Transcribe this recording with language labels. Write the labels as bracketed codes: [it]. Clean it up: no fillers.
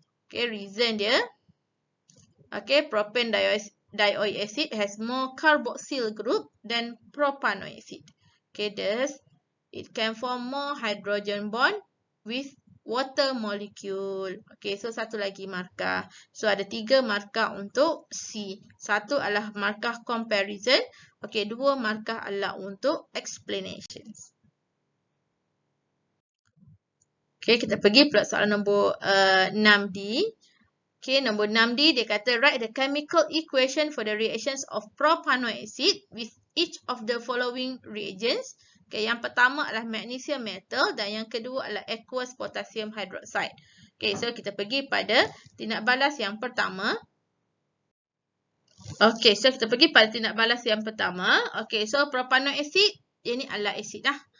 [en] Okay, [ms] reason dia, [en] okay, propane dioxide acid has more carboxyl group than propanoid acid. Okay, thus it can form more hydrogen bond with water molecule. [ms] Okay, so 1 lagi markah. So ada 3 markah untuk C. 1 adalah markah comparison. Okay, 2 markah adalah untuk explanations. Okay, kita pergi pula soalan nombor 6D. [en] Okay, [ms] nombor 6D dia kata [en] write the chemical equation for the reactions of propanoid acid with each of the following reagents. [ms] Okay, yang pertama adalah magnesium metal dan yang kedua adalah aqueous potassium hydroxide. Okay, so kita pergi pada tindak balas yang pertama. Okay, so kita pergi pada tindak balas yang pertama. Okay, so propanoid acid, ini adalah acid lah.